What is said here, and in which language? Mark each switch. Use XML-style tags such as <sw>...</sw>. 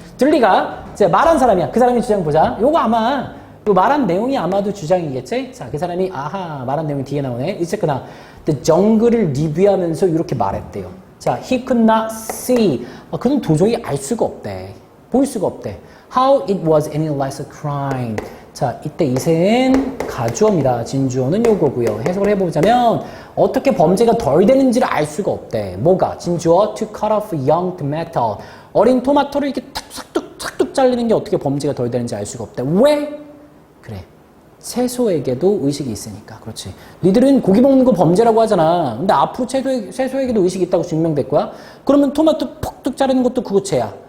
<ko>둘리가 이제 말한 사람이야. 그 사람의 주장 보자. 요거 아마, 요 말한 내용이 아마도 주장이겠지? 자, 그 사람이, 아하, 말한 내용이 뒤에 나오네. 어쨌거나, 정글을 리뷰하면서 이렇게 말했대요.</ko> <en>자, he could not see.</en> <ko>그는 도저히 알 수가 없대. 볼 수가 없대.</ko> <en>How it was any less a crime.</en> <ko>자, 이때 이세는 가주어입니다. 진주어는 요거고요. 해석을 해보자면 어떻게 범죄가 덜 되는지를 알 수가 없대. 뭐가?</ko> <en>진주어 to cut off young tomato.</en> <ko>어린 토마토를 이렇게 탁툭 잘리는 게 어떻게 범죄가 덜 되는지 알 수가 없대. 왜? 그래. 채소에게도 의식이 있으니까. 그렇지. 니들은 고기 먹는 거 범죄라고 하잖아. 근데 앞으로 채소에게도 의식이 있다고 증명될 거야? 그러면 토마토 푹툭 자르는 것도 그거 죄야.</ko>